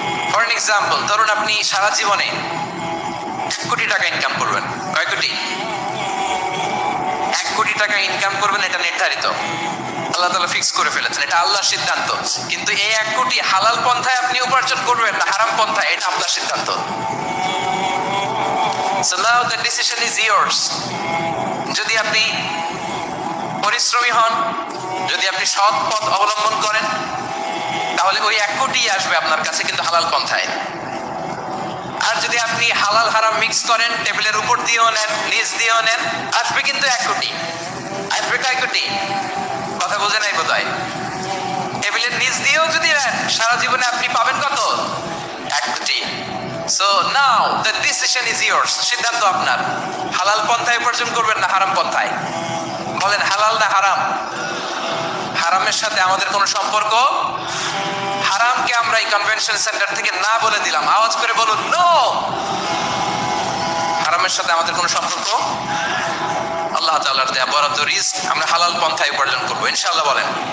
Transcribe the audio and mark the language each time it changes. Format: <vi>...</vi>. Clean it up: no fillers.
<en>for example,</en> <bn>ধরুন আপনি সারা জীবনে 1 কোটি টাকা ইনকাম করবেন। কয় কোটি? 1 কোটি টাকা ইনকাম করবেন, এটা নির্ধারিত, আল্লাহ তাআলা ফিক্স করে ফেলেছেন, এটা আল্লাহর সিদ্ধান্ত। কিন্তু এই 1 কোটি হালাল পন্থায় আপনি উপার্জন করবেন না হারাম পন্থায়, এটা আপনার সিদ্ধান্ত।</bn> <en>So now the decision is yours.</en> <bn>যদি আপনি পরিশ্রমী হন, যদি আপনি সৎ পথ অবলম্বন করেন, তাহলে ওই 1 কোটি আসবে আপনার কাছে, কিন্তু হালাল পন্থায়। আর যদি আপনি হালাল হারাম মিক্স করেন, টেবিলের উপর দিয়েও নেন, নিচ দিয়েও নেন, আসবে কিন্তু 1 কোটি। আসবে কয় কোটি? কথা বোঝে নাই বোধহয়। টেবিলের নিচ দিয়েও যদি নেন, সারা জীবনে আপনি পাবেন কত? 1 কোটি।</bn> <en>So now the decision is yours.</en> <bn>সিদ্ধান্ত আপনার। হালাল পন্থায় উপার্জন করবেন না হারাম পন্থায়? বলেন হালাল না হারাম? হারামের সাথে আমাদের কোনো সম্পর্ক? হারামকে আমরা এই কনভেনশন সেন্টার থেকে না বলে দিলাম, আওয়াজ করে বলুন নো। হারামের সাথে আমাদের কোনো সম্পর্ক? আল্লাহ তাআলার দেয়া বরাদ্দ রিজক আমরা হালাল পন্থায় উপার্জন করব ইনশাআল্লাহ। বলেন।</bn>